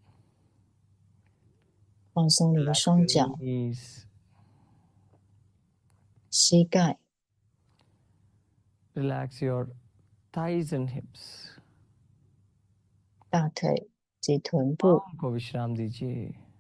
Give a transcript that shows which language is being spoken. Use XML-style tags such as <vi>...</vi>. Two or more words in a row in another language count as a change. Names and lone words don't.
<zh>放松你的</zh> <en>Relax</en> <zh>双</zh> <en>your</en> <zh>脚、</zh> <en>knees.</en> <zh>膝盖、</zh> <en>Relax your thighs and hips.</en> <zh>大腿及臀部。</zh> <hi>पाँव को विश्राम दीजिए.</hi>